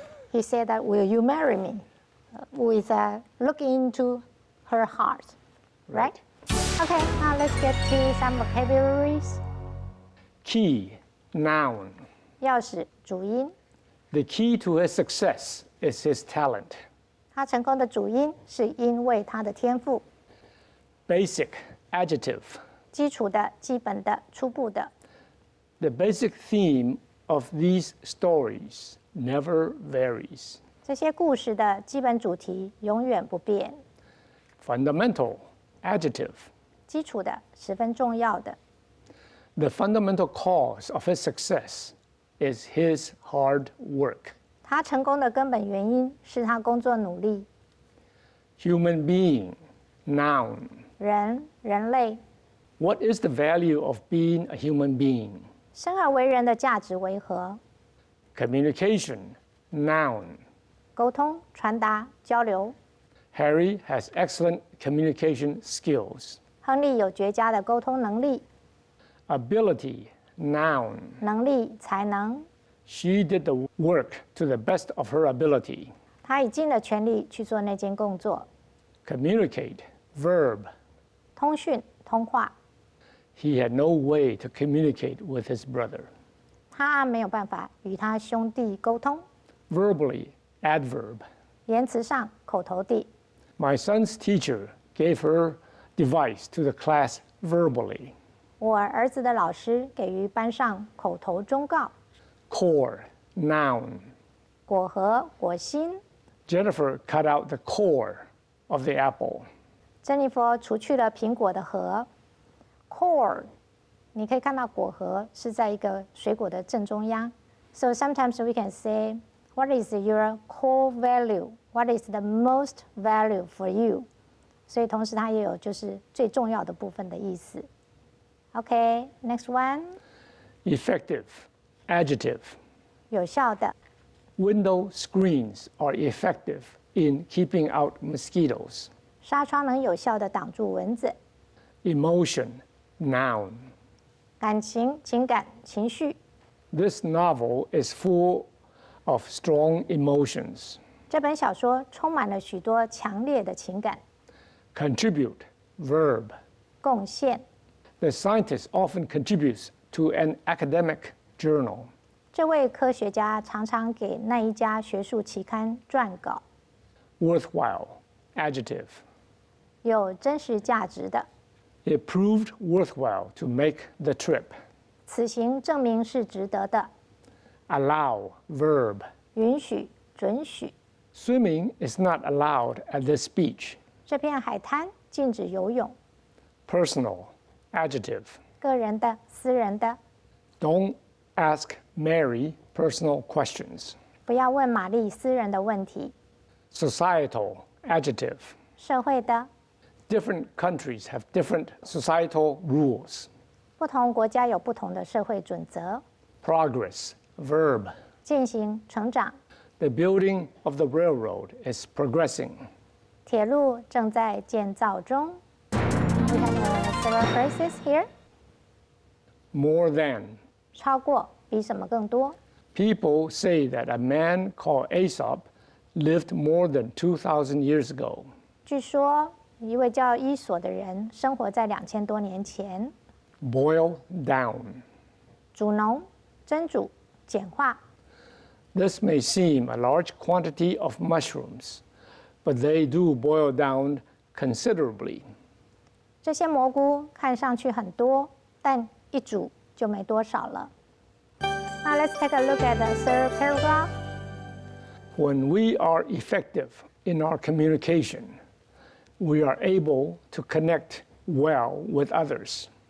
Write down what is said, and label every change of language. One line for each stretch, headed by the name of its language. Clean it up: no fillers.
English: He said that, will you marry me? With looking into her heart, right? Okay, now let's get to some vocabularies. Key, noun.
Chinese: 钥匙，主音。
English: The key to his success is his talent.
Chinese: 他成功的主因是因为他的天赋。
English: Basic, adjective.
Chinese: 基础的、基本的、初步的。
English: The basic theme of these stories never varies.
Chinese: 这些故事的基本主题永远不变。
English: Fundamental, adjective.
Chinese: 基础的，十分重要的。
English: The fundamental cause of his success is his hard work.
Chinese: 他成功的根本原因是他工作努力。
English: Human being, noun.
Chinese: 人，人类。
English: What is the value of being a human being?
Chinese: 生而为人的价值为何？
English: Communication, noun.
Chinese: 沟通、传达、交流。
English: Harry has excellent communication skills.
Chinese: 亨利有绝佳的沟通能力。
English: Ability, noun.
Chinese: 能力、才能。
English: She did the work to the best of her ability.
Chinese: 她已尽了全力去做那件工作。
English: Communicate, verb.
Chinese: 通讯、通话。
English: He had no way to communicate with his brother.
Chinese: 他没有办法与他兄弟沟通。
English: Verbally, adverb.
Chinese: 言辞上，口头地。
English: My son's teacher gave her advice to the class verbally.
Chinese: 我儿子的老师给予班上口头忠告。
English: Core, noun.
Chinese: 果核、果心。
English: Jennifer cut out the core of the apple.
Chinese: 珍妮佛除去了苹果的核。Core， 你可以看到果核是在一个水果的正中央。
English: So sometimes we can say, what is your core value? What is the most value for you?
Chinese: 所以同时它也有就是最重要的部分的意思。
English: Okay, next one. Effective, adjective.
Chinese: 有效的。
English: Window screens are effective in keeping out mosquitoes.
Chinese: 纱窗能有效地挡住蚊子。
English: Emotion, noun.
Chinese: 感情、情感、情绪。
English: This novel is full of strong emotions.
Chinese: 这本小说充满了许多强烈的情感。
English: Contribute, verb.
Chinese: 贡献。
English: The scientist often contributes to an academic journal.
Chinese: 这位科学家常常给那一家学术期刊撰稿。
English: Worthwhile, adjective.
Chinese: 有真实价值的。
English: It proved worthwhile to make the trip.
Chinese: 此行证明是值得的。
English: Allow, verb.
Chinese: 允许、准许。
English: Swimming is not allowed at this beach.
Chinese: 这片海滩禁止游泳。
English: Personal, adjective.
Chinese: 个人的、私人的。
English: Don't ask Mary personal questions.
Chinese: 不要问玛丽私人的问题。
English: Societal, adjective.
Chinese: 社会的。
English: Different countries have different societal rules.
Chinese: 不同国家有不同的社会准则。
English: Progress, verb.
Chinese: 进行、成长。
English: The building of the railroad is progressing.
Chinese: 铁路正在建造中。
English: We have several phrases here. More than.
Chinese: 超过，比什么更多。
English: People say that a man called Aesop lived more than 2,000 years ago.
Chinese: 据说一位叫伊索的人生活在2000多年前。
English: Boil down.
Chinese: 煮浓、蒸煮、简化。
English: This may seem a large quantity of mushrooms, but they do boil down considerably.
Chinese: 这些蘑菇看上去很多，但一煮就没多少了。
English: Now let's take a look at the third paragraph. When we are effective in our communication, we are able to connect well with others.